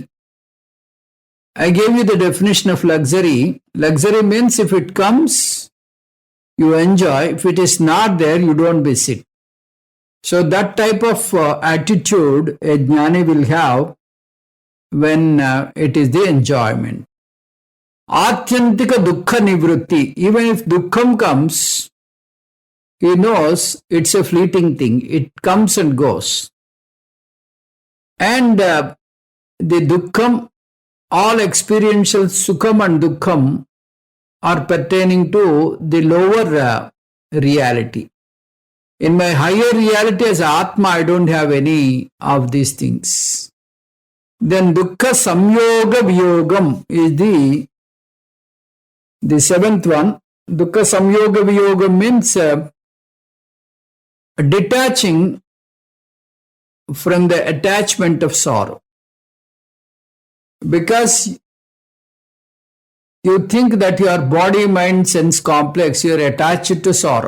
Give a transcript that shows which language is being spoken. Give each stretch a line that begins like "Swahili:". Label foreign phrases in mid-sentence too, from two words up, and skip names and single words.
English: I gave you the definition of luxury. Luxury means if it comes, you enjoy. If it is not there, you don't miss it. So that type of attitude a jnani will have when it is the enjoyment.
Sanskrit: Atyantika dukkha nivrutti.
English: Even if dukkham comes, he knows it's a fleeting thing. It comes and goes. And the dukkham, all experiential sukham and dukkham are pertaining to the lower reality. In my higher reality as Atma, I don't have any of these things. Then
Sanskrit: dukkha samyoga viyogam
English: is the seventh one.
Sanskrit: Dukkha samyoga viyogam
English: means detaching from the attachment of sorrow. Because you think that your body, mind, sense complex, you are attached to sorrow.